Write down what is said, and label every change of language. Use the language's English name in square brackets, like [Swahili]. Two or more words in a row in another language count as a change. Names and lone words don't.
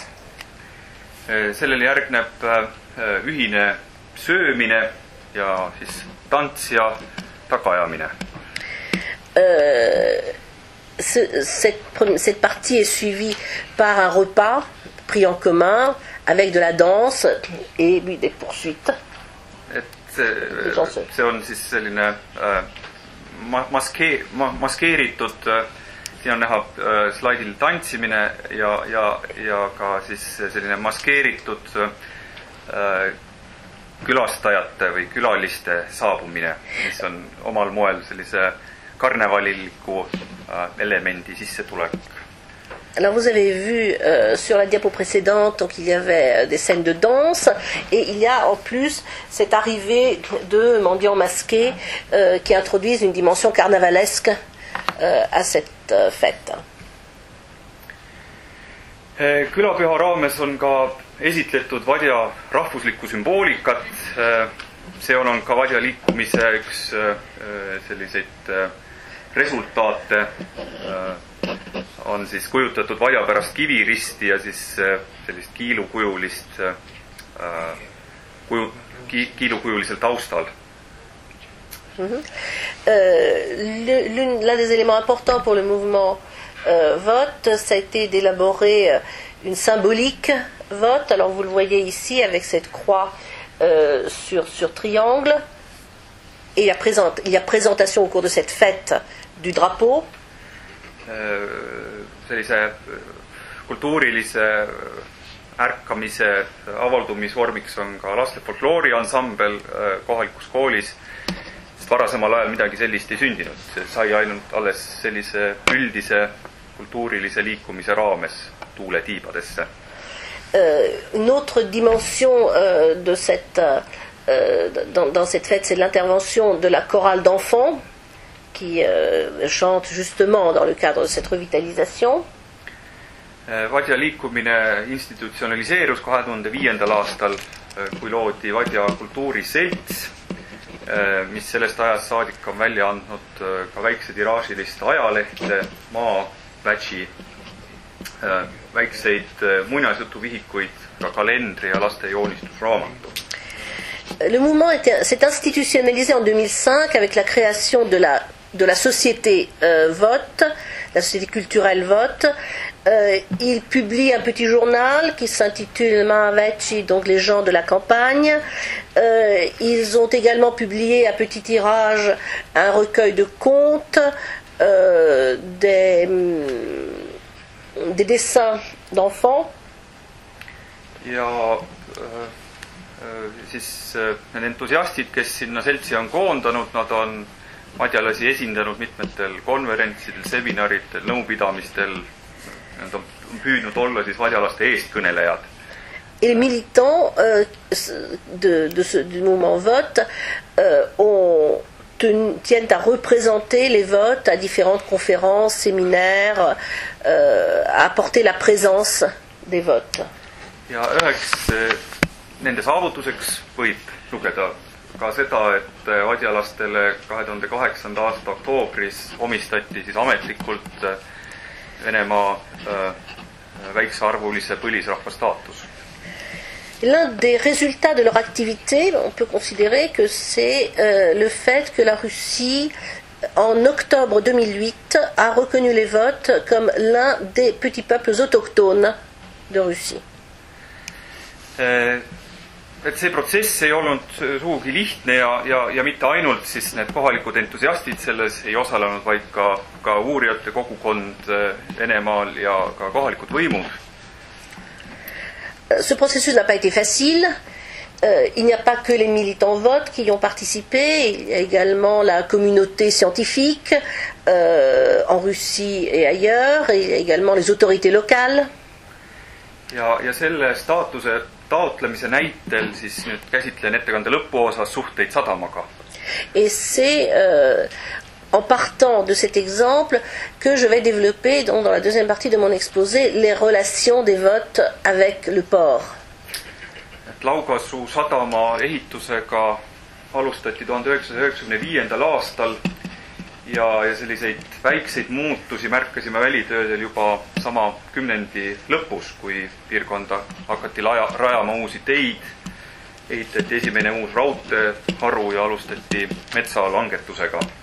[Estonian] Sellele järgneb ühine söömine ja siis tants ja tagaajamine. [French] Cette partie est suivie par un repas pris en commun avec de la danse et des poursuites. [Estonian] See on siis selline maskeeritud, siin on näha slaidil tantsimine ja ka siis selline maskeeritud külastajate või külaliste saabumine, mis on omal moel sellise karnevaliliku elemendi sissetulek. [French] Alors vous avez vu sur la diapo précédente, donc il y avait des scènes de danse et il y a en plus cette arrivée de mendiants masqués qui introduisent une dimension carnavalesque à cette fête. [Estonian] Külapüha raames on ka esitletud Vadja rahvuslikku sümboolikat. See on ka Vadja liikumise üks selliseid resultaate. On siis kujutatud Vadja pärast kiviristi ja siis sellist kiilukujulisel taustal. [French] L'un des éléments importants pour le mouvement vote, ça a été d'élaborer une symbolique vote. Alors vous le voyez ici avec cette croix sur triangle. Et il y a présentation au cours de cette fête du drapeau. [Estonian] Sellise kultuurilise ärkamise avaldumisvormiks on ka laste folklooriansambel kohalikus koolis, sest varasemal ajal midagi sellist ei sündinud. See sai ainult alles sellise üldise kultuurilise liikumise raames tuule tiibadesse. [French] Une autre dimension de dans cette fête, c'est l'intervention de la chorale d'enfants qui chante justement dans le cadre de cette revitalisation. [Estonian] Vadja liikumine institutsionaliseerus 2005. aastal, kui loodi Vadja kultuuriselts, mis sellest ajast saadik on välja andnud ka väikse tiraažilist ajalehte, Maavätši, väikseid muinasjutuvihikuid, ka kalendri ja laste joonistusraamatu. [French] Le mouvement s'est institutionnalisé en 2005 avec la création de la société Vote, la société culturelle Vote. Il publie un petit journal qui s'intitule Maavätši, donc les gens de la campagne. Ils ont également publié à petit tirage un recueil de contes, des dessins d'enfants. [Estonian] Ja siis need entusiastid, kes sinna seltsi on koondanud, nad on vadjalasi esindanud mitmetel konverentsidel, seminaridel, nõupidamistel. Nad on püüdnud olla siis vadjalaste eestkõnelejad. [French] Et les militants du mouvement vote tiennent à représenter les votes à différentes conférences, séminaires, à apporter la présence des votes. [Estonian] ja üheks nende saavutuseks võib lugeda ka seda, et vadjalastele 2008. aasta oktoobris omistati siis ametlikult Venemaa väiksearvulise põlisrahva staatus. [French] L'un des résultats de leur activité, on peut considérer que c'est le fait que la Russie, en octobre 2008, a reconnu les votes comme l'un des petits peuples autochtones de Russie. [Estonian] Et see protsess ei olnud sugugi lihtne ja mitte ainult siis need kohalikud entusiastid selles ei osalenud, vaid ka uurijate kogukond Venemaal ja ka kohalikud võimud. [French] Ce processus n'a pas été facile. Il n'y a pas que les militants vote qui y ont participé, il y a également la communauté scientifique en Russie et ailleurs, et il y a également les autorités locales. [Estonian] Ja selle staatuse taotlemise näitel siis nüüd käsitlen ettekande lõpuosas suhteid sadamaga. [French] Et c'est en partant de cet exemple que je vais développer dans la deuxième partie de mon exposé les relations des votes avec le port. [Estonian] Laugasuu sadama ehitusega alustati 1995. aastal ja selliseid väikseid muutusi märkasime välitöödel juba sama kümnendi lõpus, kui piirkonda hakati rajama uusi teid, ehitati esimene uus raudteeharu ja alustati metsalangetusega.